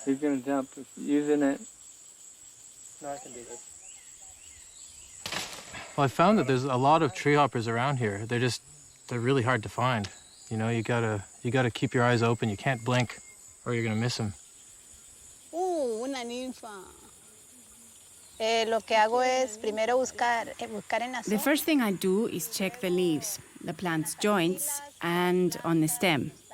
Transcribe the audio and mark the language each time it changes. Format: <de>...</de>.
<en>He's going to jump. Use the net. No, I can do this. Well, I found that there's a lot of treehoppers around here. They're really hard to find. You know, you gotta keep your eyes open. You can't blink, or you're gonna miss them.</en> <es>Una ninfa. Lo que hago es primero buscar en la</es> <en>The first thing I do is check the leaves, the plant's joints, and on the stem.</en>